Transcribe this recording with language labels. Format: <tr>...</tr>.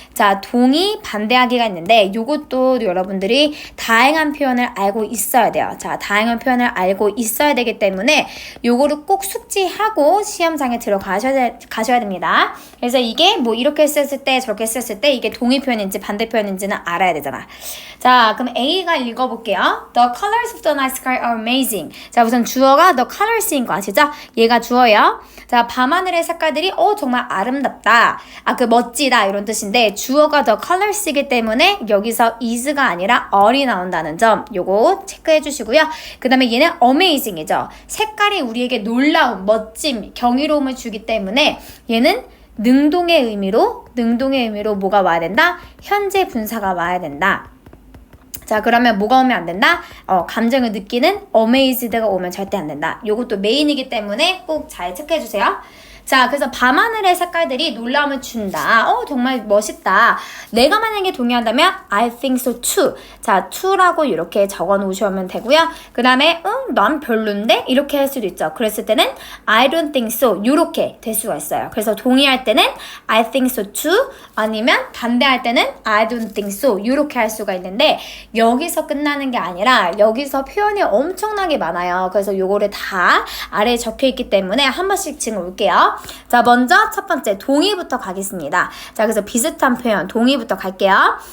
<ko>자, 동의, 반대하기가 있는데 요것도 여러분들이 다양한 표현을 알고 있어야 돼요. 자, 다양한 표현을 알고 있어야 되기 때문에 요거를 꼭 숙지하고 시험장에 가셔야 됩니다. 그래서 이게 뭐 이렇게 썼을 때 저렇게 썼을 때 이게 동의 표현인지 반대 표현인지는 알아야 되잖아. 자, 그럼 A가 읽어볼게요.</ko> <en>The colors of the night sky are amazing.</en> <ko>자, 우선 주어가 the colors인 거 아시죠? 얘가 주어예요. 자, 밤하늘의 색깔들이 정말 아름답다. 그 멋지다 이런 뜻인데 주어가 the colors이기 때문에 여기서 is가 아니라 are이 나온다는 점 요거 체크해 주시고요. 그 다음에 얘는 amazing이죠. 색깔이 우리에게 놀라움, 멋짐, 경이로움을 주기 때문에 얘는 능동의 의미로 뭐가 와야 된다? 현재 분사가 와야 된다. 자, 그러면 뭐가 오면 안 된다? 감정을 느끼는 amazed가 오면 절대 안 된다. 요것도 메인이기 때문에 꼭 잘 체크해 주세요. 자, 그래서 밤하늘의 색깔들이 놀라움을 준다. 정말 멋있다. 내가 만약에 동의한다면</ko> <en>I think so too.</en> <ko>자, to라고 이렇게 적어 놓으시면 되고요. 그 다음에 난 별론데? 이렇게 할 수도 있죠. 그랬을 때는</ko> <en>I don't think so.</en> <ko>이렇게 될 수가 있어요. 그래서 동의할 때는</ko> <en>I think so too.</en> <ko>아니면 반대할 때는</ko> <en>I don't think so.</en> <ko>이렇게 할 수가 있는데 여기서 끝나는 게 아니라 여기서 표현이 엄청나게 많아요. 그래서 요거를 다 아래에 적혀 있기 때문에 한 번씩 지금 올게요. 자, 먼저 첫 번째 동의부터 가겠습니다. 자, 그래서 비슷한 표현 동의부터 갈게요.</ko>